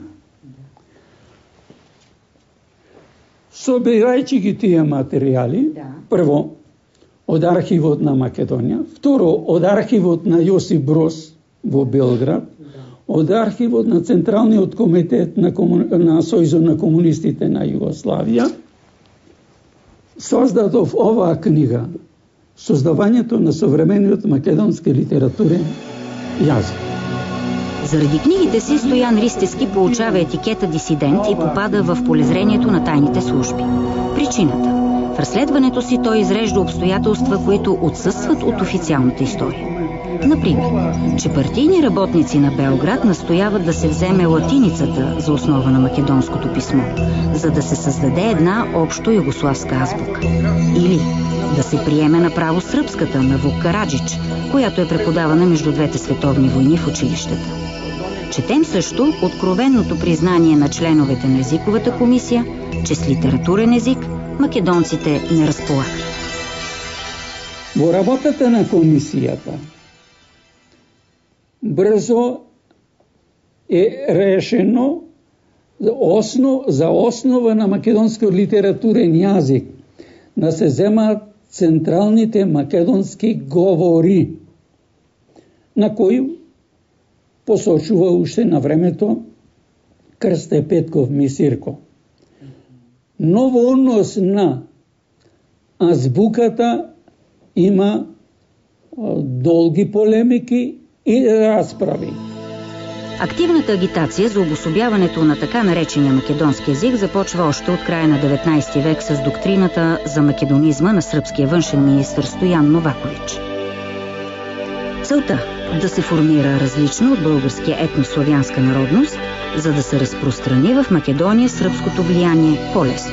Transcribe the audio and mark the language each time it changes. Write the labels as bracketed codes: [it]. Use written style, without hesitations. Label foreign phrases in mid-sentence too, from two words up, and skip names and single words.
[mk] Собирајќи ги тие материјали, прво од архивот на Македонија, второ од архивот на Јосип Броз во Белград, од архивот на Централниот комитет на Сојузот на комунистите на Југославија, создадов оваа книга, создавањето на современиот македонски литературен јазик. [bg] Заради книгите си Стоян Ристевски получава етикета дисидент и попада в полезрението на тайните служби. Причината? В разследването си той изрежда обстоятелства, които отсъстват от официалната история. Например, че партийни работници на Белград настояват да се вземе латиницата за основа на македонското писмо, за да се създаде една общо югославска азбука. Или Да се приеме направо сръбската на Вук Караджич, която е преподавана между двете световни войни в училищата. Четем също откровенното признание на членовете на езиковата комисия, че с литературен език македонците не разполагат. [mk] Во работата на комисията брзо е решено за основа на македонски литературен јазик да се земат централните македонски говори, на кои посочува уште на времето Крсте Петков Мисирко. Но во однос на азбуката има долги полемики и разправи. [bg] Активната агитация за обособяването на така наречения македонски език започва още от края на 19 век с доктрината за македонизма на сръбския външен министър Стоян Новакович. Целта да се формира различно от българския етнославянска народност, за да се разпространи в Македония сръбското влияние по-лесно.